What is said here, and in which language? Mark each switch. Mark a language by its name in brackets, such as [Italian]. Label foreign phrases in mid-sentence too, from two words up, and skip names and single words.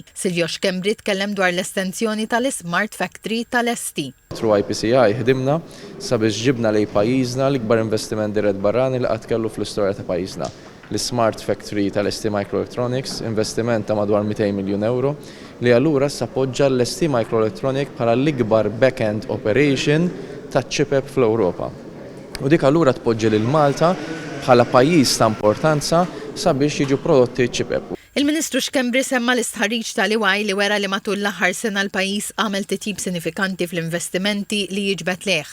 [Maltese] Silvio Xkembri tkellem dwar l-estensjoni tal-Smart Factory tal-Esti. Through IPCI ħdimna sabiex ġibna lej pajjiżna l-ikbar investiment dirett barrani li qatt kellu fl-istorja ta' pajjiżna. L-Smart Factory tal-ST Microelectronics, investiment ta' madwar 200 miljun euro, li allura sappoġġa l-ST Microelectronics bħala l-ikbar [English] back-end operation [Maltese] taċ-ċipep fl-Ewropa. U dik allura tpoġġi lil Malta bħala pajjiż ta' importanza sabiex jiġu prodotti ċipep. Il-Ministru Xkembri semma l-istħarriġ tal-IWAI li wera li matul l-aħħar sena l-pajjiż għamel titjib sinifikanti fl-investimenti li jiġbed leħ.